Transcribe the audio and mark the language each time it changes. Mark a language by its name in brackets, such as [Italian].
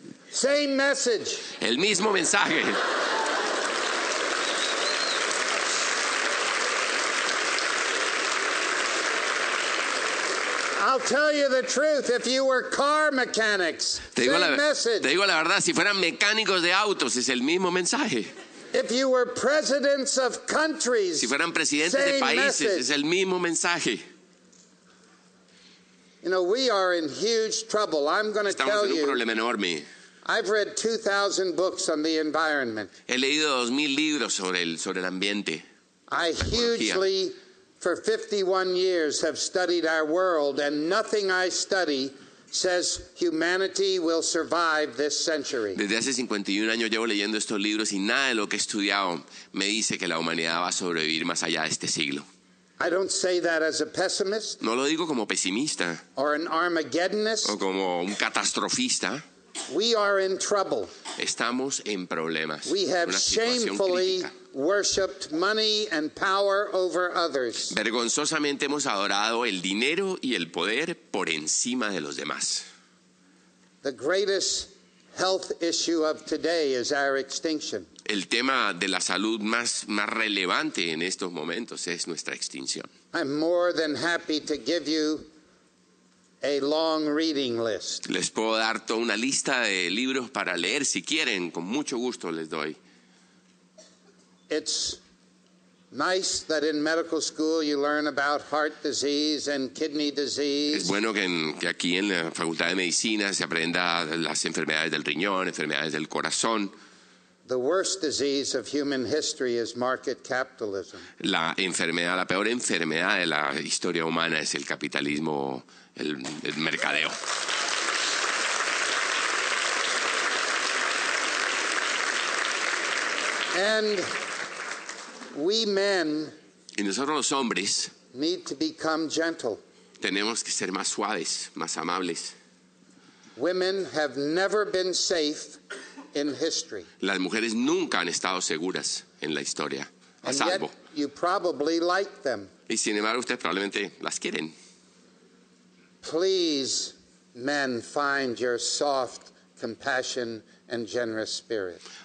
[English] Same message. [Spanish] El mismo mensaje. [English] I'll tell you the truth. If you were car mechanics, same message. [Spanish] Te digo la verdad, si fueran mecánicos de autos, es el mismo mensaje. [English] If you were presidents of countries, [Spanish] si fueran presidentes de países, es el mismo mensaje. [English] You know, we are in huge trouble. I'm going to tell [Spanish] Estamos en un [English] you. [Spanish] problema enorme. [English] I've read 2,000 books on the environment. [Spanish] He leído 2,000 libros sobre el ambiente. [English] I hugely, for 51 years, have studied our world, and nothing I study says humanity will survive this century. [Spanish] Desde hace 51 años llevo leyendo estos libros y nada de lo que he estudiado me dice que la humanidad va a sobrevivir más allá de este siglo. [English] I don't say that as a pessimist [Spanish] No lo digo como pesimista [English] or an Armageddonist. [Spanish] o como un catastrofista. [English] We are in trouble. [Spanish] Estamos en problemas. [English] We have [Spanish] Una situación [English] shamefully [Spanish] crítica. [English] worshipped money and power over others. [Spanish] Vergonzosamente hemos adorado el dinero y el poder por encima de los demás. [English] The greatest health issue of today is our extinction. [Spanish] El tema de la salud más relevante en estos momentos es nuestra extinción. [English] I'm more than happy to give you a long reading list. [Spanish] Les puedo dar toda una lista de libros para leer si quieren, con mucho gusto les doy. [English] It's nice that in medical school you learn about heart disease and kidney disease. [Spanish] Es bueno que aquí en la Facultad de Medicina se aprenda las enfermedades del riñón, enfermedades del corazón. [English] The worst disease of human history is market capitalism. [Spanish] La peor enfermedad de la historia humana es el capitalismo, el mercadeo. [English] And we men [Spanish] Y nosotros los hombres [English] need to become gentle. [Spanish] tenemos que ser más suaves, más amables. [English] Women have never been safe in history. [Spanish] Las mujeres nunca han estado seguras en la historia, a [English] And yet [Spanish] salvo. [English] you probably like them. [Spanish] Y sin embargo, ustedes probablemente las quieren. [English] Please, men, find your soft compassion and generous spirit.